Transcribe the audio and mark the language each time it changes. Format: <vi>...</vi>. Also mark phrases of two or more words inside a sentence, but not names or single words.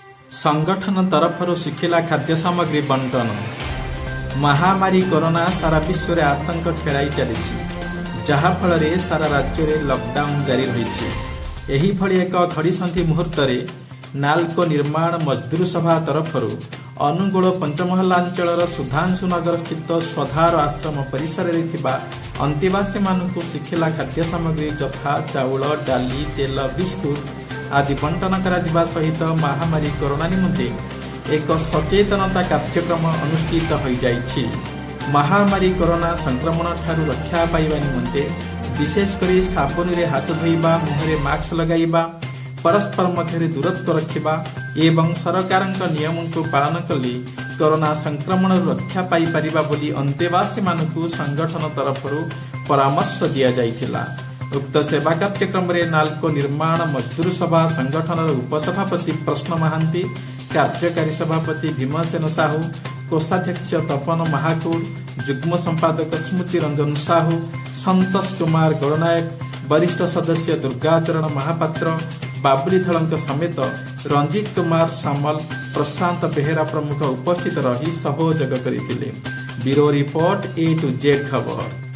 <or>ସଂଗଠନ ତରଫରୁ ଶିଖିଲା ଖାଦ୍ୟ ସାମଗ୍ରୀ ବଣ୍ଟନ। ମହାମାରୀ କରୋନା ସାରା ବିଶ୍ୱ ରେ ଆତଙ୍କ ଖେଳାଇ ଚାଲି ଯାହାଫଳ ସାରା ରାଜ୍ୟ ରେ ଲକଡାଉନ ଜାରି ରହି। ଏହି ଭଳି ଏକ ଘଡ଼ିସନ୍ଧି ମୁହୂର୍ତ୍ତ ନାଲକୋ ନିର୍ମାଣ ମଜଦୁର ସଭା ତରଫରୁ ଅନୁଗୁଳ ପଞ୍ଚମହଲା ଅଞ୍ଚଳ ସୁଧାଂଶୁନଗର ସ୍ଥିତ ସ୍ୱଧାର ଆଶ୍ରମ ପରିସର ଅନ୍ତେବାସୀ ମାନେ ଶିଖିଲା ଖାଦ୍ୟ ସାମଗ୍ରୀ ଯଥା ଚାଉଳ ଡାଲି ତେଲ ବିସ୍କୁଟ ଆଦି ବଣ୍ଟନ କରା ସହିତ ମହାମାରୀ କରୋନା ନିମନ୍ତେ ଏକ ସଚେତନତା କାର୍ଯ୍ୟକ୍ରମ ଅନୁଷ୍ଠିତ ହୋଇ ଯାଇଛି। ମହାମାରୀ କରୋନା ସଂକ୍ରମଣ ଠାରୁ ରକ୍ଷା ପାଇବା ନିମନ୍ତେ ବିଶେଷକରି ସାବୁନ ରେ ହାତ ଧୋଇବା ମୁହଁରେ ମାସ୍କ ଲଗାଇବା ପରସ୍ପର ମଧ୍ୟ ଦୂରତ୍ୱ ରଖିବା ଏବଂ ସରକାର ନିୟମ କୁ ପାଳନ କଲେ କରୋନା ସଂକ୍ରମଣ ରକ୍ଷା ପାଇ ପାରିବ ବୋଲି ଅନ୍ତେବାସୀ ମାନଙ୍କୁ ସଂଗଠନ ତରଫରୁ ପରାମର୍ଶ ଦିଆ ଯାଇଥିଲା। ଉକ୍ତ ସେବା କାର୍ଯ୍ୟକ୍ରମ ରେ ନାଲକୋ ନିର୍ମାଣ ମଜଦୁର ସଭା ସଂଗଠନ ଉପସଭାପତି ପ୍ରଶ୍ନ ମହାନ୍ତି, କାର୍ଯ୍ୟକାରୀ ସଭାପତି ଭୀମସେନ ସାହୁ, କୋଷାଧ୍ୟକ୍ଷ ତପନ ମହାକୁଡ଼, ଯୁଗ୍ମ ସମ୍ପାଦକ ସ୍ମୃତି ରଞ୍ଜନ ସାହୁ, ସନ୍ତୋଷ କୁମାର ଗଣନାୟକ, ବରିଷ୍ଠ ସଦସ୍ୟ ଦୁର୍ଗାଚରଣ ମହାପାତ୍ର, ବାବୁଲି ଧଡ଼କ ସମେତ ରଞ୍ଜିତ କୁମାର ସାମଲ, ପ୍ରଶାନ୍ତ ବେହେରା ପ୍ରମୁଖ ଉପସ୍ଥିତ ରହି ସହଯୋଗ କରିଥିଲେ।</or> <en>bureau report A to Z खबर।</en>